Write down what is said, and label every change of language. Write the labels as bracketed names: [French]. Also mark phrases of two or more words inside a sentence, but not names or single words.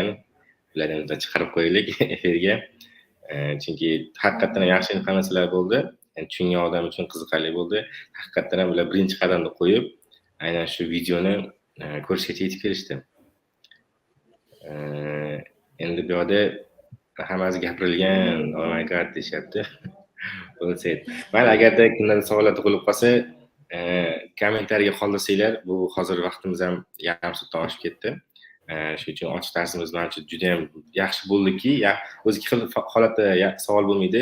[Uzbek] Ularni ham chiqarib qo'yaylik efirga. Chunki haqiqatan yaxshi informatsiyalar bo'ldi. Tushungan odam uchun qiziqarli bo'ldi. Haqiqatan ham ular birinchi qadamni qo'yib, aynan shu videoni ko'rishgacha yetib kelishdi. Endi bu yerda hammasi gapirilgan, [English] oh my god deyapti. [Uzbek] Mayli, agarda kundan savollar tug'ilib qolsa, kommentariyaga qoldirsanglar, bu hozir vaqtimiz ham yarim soatdan oshib ketdi. Shuning uchun ochiq darsimiz menimcha juda ham yaxshi bo'ldiki, o'zi ikki xil holatda savol bo'lmaydi.